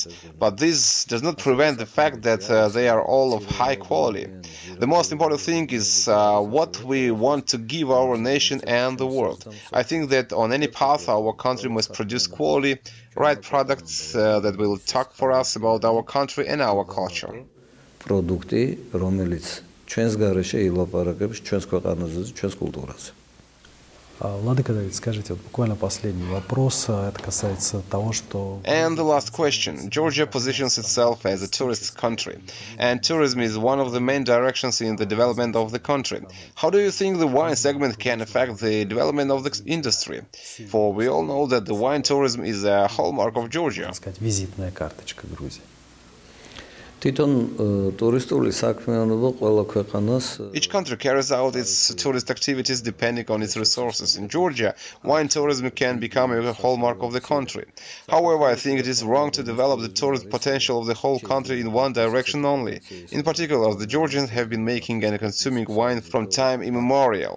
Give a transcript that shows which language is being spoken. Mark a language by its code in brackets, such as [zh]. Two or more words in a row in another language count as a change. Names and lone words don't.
[en] But this does not prevent the fact that they are all of high quality. The most important thing is what we want to give our nation and the world. I think that on any path our country must produce quality, right products that will talk for us about our country and our culture. [ru] Продукти, [ka] რომელიც ჩვენს გარეშე ილაპარაკებს ჩვენს ქვეყანაზე, ჩვენს კულტურაზე. [ru] Владыка Давид, скажите, вот буквально последний вопрос, это касается того, что... [en] And the last question. Georgia positions itself as a tourist country, and tourism is one of the main directions in the development of the country. How do you think the wine segment can affect the development of the industry? For we all know that the wine tourism is a hallmark of Georgia. [ru] Так сказать, визитная карточка Грузии. [ka] თვითონ ტურისტული საქმიანობა ყველა ქვეყანას [en] Each country carries out its tourist activities depending on its resources. In Georgia, wine tourism can become a hallmark of the country. However, I think it is wrong to develop the tourist potential of the whole country in one direction only. In particular, the Georgians have been making and consuming wine from time immemorial.